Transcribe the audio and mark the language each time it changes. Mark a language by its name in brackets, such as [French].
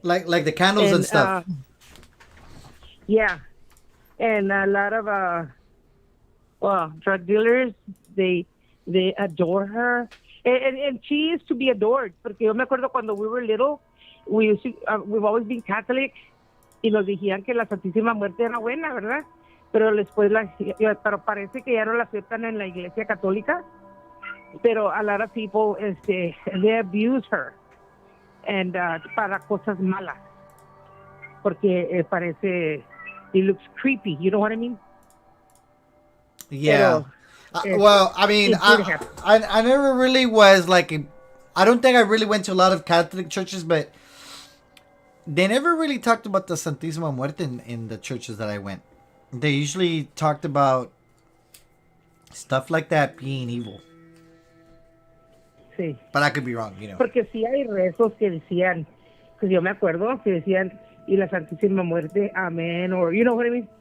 [English] Like the candles and stuff. Yeah. And a lot of drug dealers, they adore her. And she is to be adored. [Spanish] Porque yo me acuerdo cuando [English] we were little, we've always been Catholic. [Spanish] Y nos decían que la Santísima Muerte era buena, ¿verdad? Pero después pero parece que ya no la aceptan en la Iglesia Católica. [English] Pero a lot of people, they abuse her. And [Spanish] para cosas malas. Porque parece, [English] it looks creepy. You know what I mean? Yeah. [Spanish] Pero, [English] well, I mean, I never really was like, I don't think I really went to a lot of Catholic churches, but they never really talked about the Santísima Muerte in the churches that I went. They usually talked about stuff like that being evil. [Spanish] Sí. [English] But I could be wrong, you know. [Spanish] Porque sí hay rezos que decían, pues yo me acuerdo que decían, y la Santísima Muerte, amén, [English] or you know what I mean?